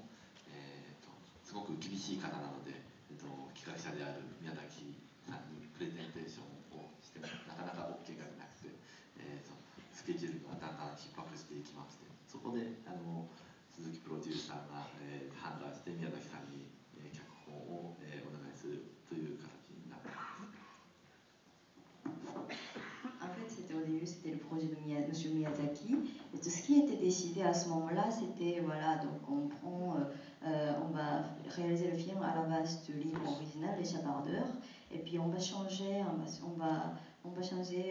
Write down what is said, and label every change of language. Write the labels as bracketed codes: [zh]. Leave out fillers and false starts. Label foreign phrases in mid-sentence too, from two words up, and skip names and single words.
[ja] すごく厳しい方なので、企画者である宮崎さんにプレゼンテーションをしてもなかなか OK がなくて、スケジュールがだんだん逼迫していきまして、そこで鈴木プロデューサーが、判断して宮崎さんに、脚本を、お願いするという形になっています。 [fr] En fait, au début, c'était le projet de M. Miyazaki. Et tout ce qui était décidé à ce moment-là, c'était voilà, donc on va réaliser le film à la base du livre original, Les Chapardeurs. Et puis on va changer, on va changer.